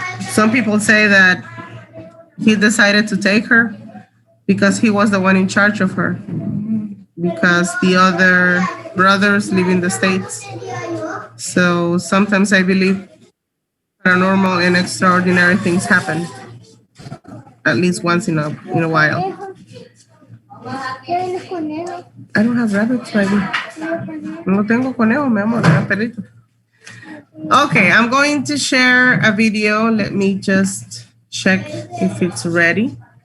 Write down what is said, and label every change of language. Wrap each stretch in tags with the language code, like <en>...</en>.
<en>Some people say that he decided to take her because he was the one in charge of her, because the other brothers live in the States. So sometimes I believe paranormal and extraordinary things happen, at least once in a while. I don't have rabbits, baby.</en> <es>No tengo conejo, mi amor, era perrito.</es> <en>Okay, I'm going to share a video. Let me just check if it's ready.</en>